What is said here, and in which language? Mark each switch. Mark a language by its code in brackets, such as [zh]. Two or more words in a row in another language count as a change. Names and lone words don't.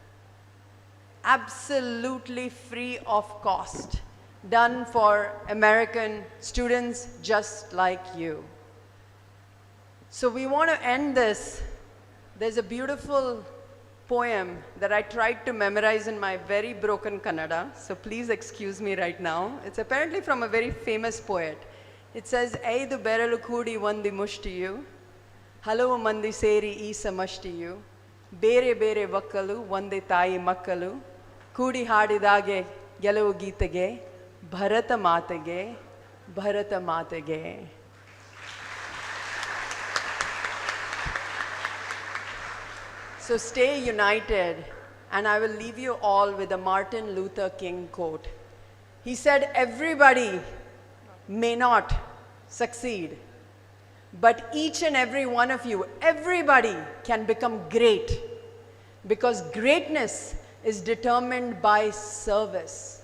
[en] Absolutely free of cost, done for American students just like you. So we want to end this. There's a beautiful poem that I tried to memorize in my very broken Kannada, so please excuse me right now. It's apparently from a very famous poet. It says, [kn] "ಐದು ಬೆರಳು ಕೂಡಿ ಒಂದು ಮುಷ್ಟಿಯು, ಹಲವು ಮಂದಿ ಸೇರಿ ಈ ಸಮಷ್ಟಿಯು, ಬೇರೆ ಬೇರೆ ವಕ್ಕಲು ಒಂದೇ ತಾಯಿ ಮಕ್ಕಳು, ಕೂಡಿ ಹಾಡಿದಾಗ ಗೆಲುವು ಗೀತೆಗೆ ಭರತ ಮಾತೆಗೆ ಭರತ ಮಾತೆಗೆ." [en] So stay united, and I will leave you all with a Martin Luther King quote. He said, "Everybody may not succeed, but each and every one of you, everybody can become great, because greatness is determined by service."